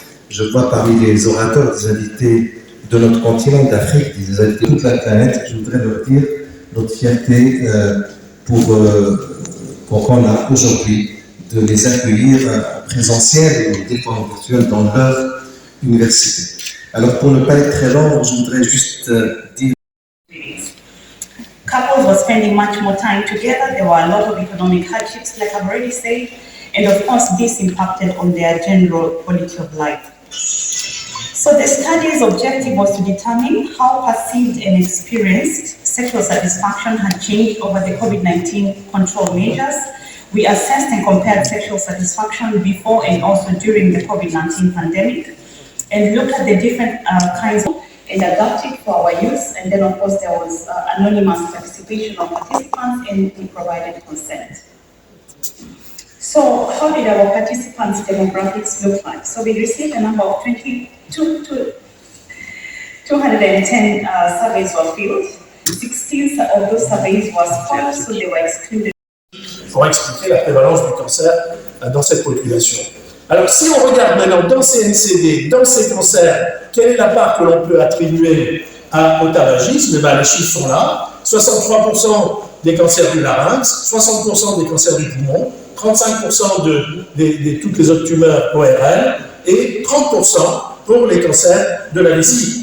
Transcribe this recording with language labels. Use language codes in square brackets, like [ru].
[fr] Je vois parmi les orateurs des invités de notre continent, d'Afrique, des invités de toute la planète, je voudrais leur dire notre fierté qu'on a aujourd'hui de les accueillir en présentiel et des formes virtuelles dans leur université. Alors, pour ne pas être très long, je voudrais juste dire. [en] Couples were spending much more time together. There were a lot of economic hardships, like I've already said. And of course, this impacted on their general quality of life. So the study's objective was to determine how perceived and experienced sexual satisfaction had changed over the COVID-19 control measures. We assessed and compared sexual satisfaction before and also during the COVID-19 pandemic, and looked at the different kinds of and adapted for our use. And then, of course, there was anonymous participation of participants, and we provided consent. So how did our participants' demographics look like? So we received a number of 210 surveys were filled. 16 of those surveys were false, so they were excluded. [fr] Pour expliquer la prévalence du cancer dans cette population. Alors, si on regarde maintenant dans ces NCD, dans ces cancers, quelle est la part que l'on peut attribuer au tabagisme? Les chiffres sont là. 63% des cancers du larynx, 60% des cancers du poumon, 35% de toutes les autres tumeurs ORL et 30% pour les cancers de la vessie.